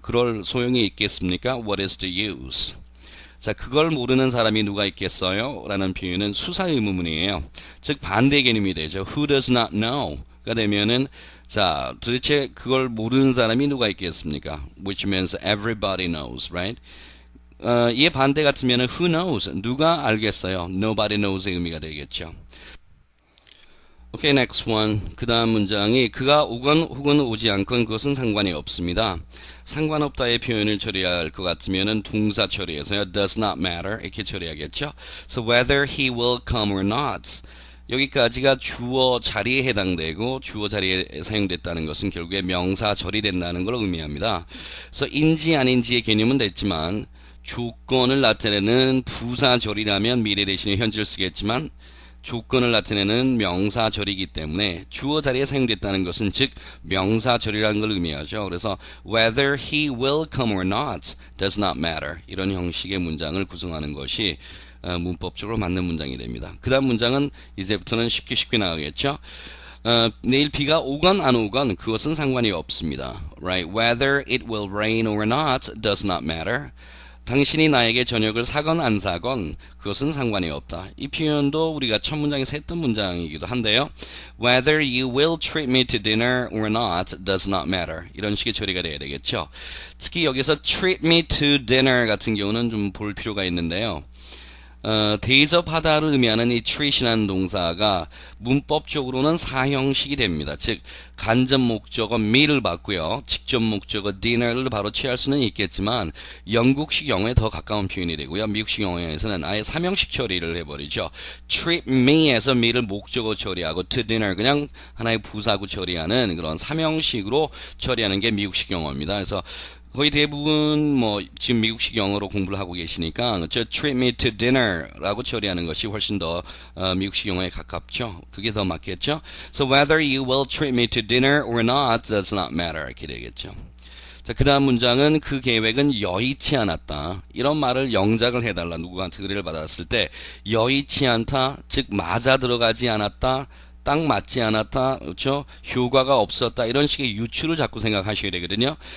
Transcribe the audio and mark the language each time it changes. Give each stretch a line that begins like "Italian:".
Korean: 그럴 소용이 있겠습니까?
English: What is the use?
Korean: 자, 그걸 모르는 사람이 누가 있겠어요? 라는 표현은 수사 의문문이에요. 즉 반대 개념이 되죠.
English: Who does not know?
Korean: 가 되면은 자, 도대체 그걸 모르는 사람이 누가 있겠습니까?
English: Which means everybody knows, right?
Korean: 이에 반대 같으면
English: who knows?
Korean: 누가 알겠어요?
English: Nobody knows
Korean: 의 의미가 되겠죠.
English: Okay, next one.
Korean: 그 다음 문장이 그가 오건 혹은 오지 않건 그것은 상관이 없습니다. 상관없다의 표현을 처리할 것 같으면은 동사 처리해서요.
English: does not matter
Korean: 이렇게 처리하겠죠.
English: So whether he will come or not.
Korean: 여기까지가 주어 자리에 해당되고 주어 자리에 사용됐다는 것은 결국에 명사 처리된다는 걸 의미합니다. 그래서 인지 아닌지의 개념은 됐지만 조건을 나타내는 부사절이라면 미래 대신에 현재를 쓰겠지만 조건을 나타내는 명사절이기 때문에 주어 자리에 사용됐다는 것은 즉 명사절이라는 걸 의미하죠. 그래서
English: whether he will come or not does not matter
Korean: 이런 형식의 문장을 구성하는 것이 문법적으로 맞는 문장이 됩니다. 그 다음 문장은 이제부터는 쉽게 나가겠죠. 내일 비가 오건 안 오건 그것은 상관이 없습니다.
English: Right? Whether it will rain or not does not matter.
Korean: 당신이 나에게 저녁을 사건 안 사건 그것은 상관이 없다. 이 표현도 우리가 첫 문장에서 했던 문장이기도 한데요.
English: Whether you will treat me to dinner or not does not matter.
Korean: 이런 식의 처리가 돼야 되겠죠. 특히 여기서
English: treat me to dinner
Korean: 같은 경우는 좀 볼 필요가 있는데요. 대접하다를 의미하는 이 treat이라는 동사가 문법적으로는 사형식이 됩니다. 즉 간접 목적어 me를 받고요. 직접 목적어 dinner를 바로 취할 수는 있겠지만 영국식 영어에 더 가까운 표현이 되고요. 미국식 영어에서는 아예 삼형식 처리를 해버리죠.
English: treat me
Korean: 에서 me를 목적어 처리하고
English: to dinner
Korean: 그냥 하나의 부사구 처리하는 그런 삼형식으로 처리하는 게 미국식 영어입니다. 그래서 거의 대부분 지금 미국식 영어로 공부를 하고 계시니까 저
English: treat me to dinner
Korean: 라고 처리하는 것이 훨씬 더 미국식 영어에 가깝죠. 그게 더 맞겠죠.
English: So whether you will treat me to dinner or not does not matter
Korean: 이렇게 되겠죠. 자, 그 다음 문장은 그 계획은 여의치 않았다. 이런 말을 영작을 해달라. 누구한테 의뢰를 받았을 때 여의치 않다, 즉 맞아 들어가지 않았다, 딱 맞지 않았다, 그렇죠? 효과가 없었다 이런 식의 유추를 자꾸 생각하셔야 되거든요.